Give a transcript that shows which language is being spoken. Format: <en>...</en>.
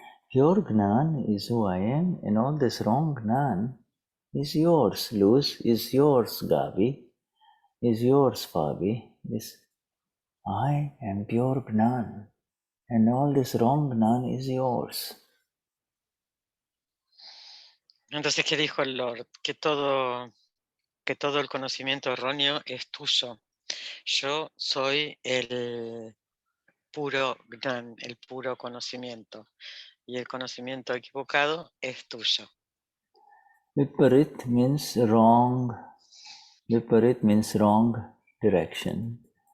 <en>Pure Gnan is who I am, and all this wrong Gnan is yours. Luz is yours, Gabi, is yours, Fabi. I am pure Gnan, and all this wrong Gnan is yours.</en> <es>Entonces, ¿qué dijo el Lord? Que todo el conocimiento erróneo es tuyo. Yo soy el puro Gnan, el puro conocimiento, y el conocimiento equivocado es tuyo.</es> <en>Viparit means wrong. Viparit means wrong direction.</en>